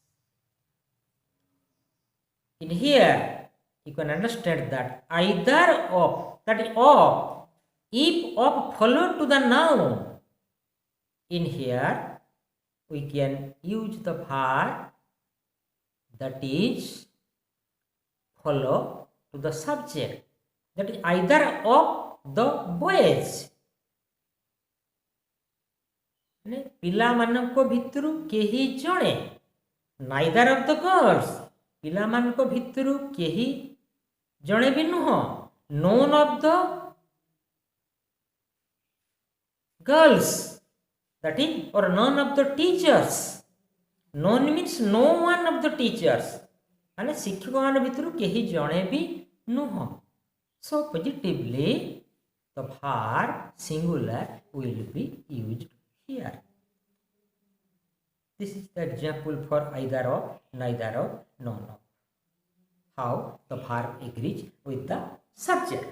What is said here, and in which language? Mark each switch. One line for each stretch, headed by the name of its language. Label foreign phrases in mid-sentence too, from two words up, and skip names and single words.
English: In here, you can understand that either of, that is of, if of follow to the noun, in here we can use the verb that is follow to the subject, that is either of the boys.
Odia: ପିଲାମାନଙ୍କ ଭିତରୁ କେହି ଜଣେ,
English: neither of the girls,
Odia: ପିଲାମାନଙ୍କ ଭିତରୁ କେହି ଜଣେ ବି ନୁହଁ,
English: none of the girls, that is, or none of the teachers. None means no one of the teachers,
Odia: ମାନେ ଶିକ୍ଷକମାନଙ୍କ ଭିତରୁ କେହି ଜଣେ ବି ନୁହଁ.
English: So positively the verb singular will be used here. This is the example for either of, neither of, none of. How the verb agrees with the subject.